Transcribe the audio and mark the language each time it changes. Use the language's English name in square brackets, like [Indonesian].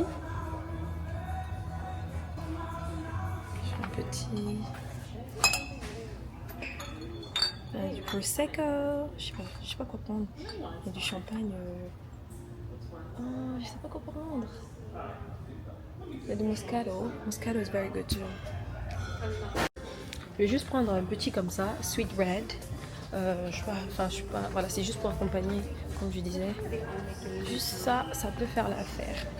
[French] Un petit. Du Prosecco. Je sais pas quoi prendre. Il y a du champagne. Je sais pas quoi prendre. Il y a du Moscato. [English] Moscato is very good too. [French] Je vais juste prendre un petit comme ça, Sweet Red. Je suis pas. Voilà, c'est juste pour accompagner, comme je disais. Juste ça, ça peut faire l'affaire.